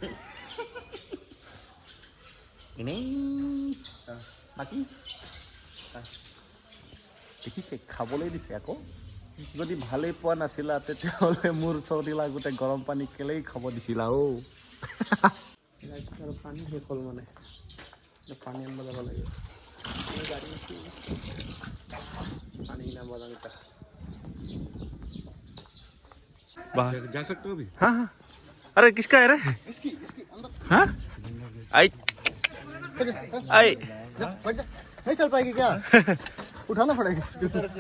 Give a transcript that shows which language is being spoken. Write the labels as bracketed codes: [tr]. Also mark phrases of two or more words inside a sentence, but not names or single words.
[as] এনেই বাকী দেখিছে খাবলৈ দিছে আকৌ যদি ভালেই পোৱা নাছিলা তেতিয়াহ'লে মোৰ চৰ্দি লাগোতে গৰম পানী কেলেই খাব দিছিলা আৰু পানী শেষ হ'ল মানে পানী আনিব যাব লাগে [hi] पानी ना बोला बेटा बाहर जा सकते हो अभी हाँ अरे किसका है रे इसकी हाँ आई नहीं चल पाएगी क्या उठाना पड़ेगा इधर से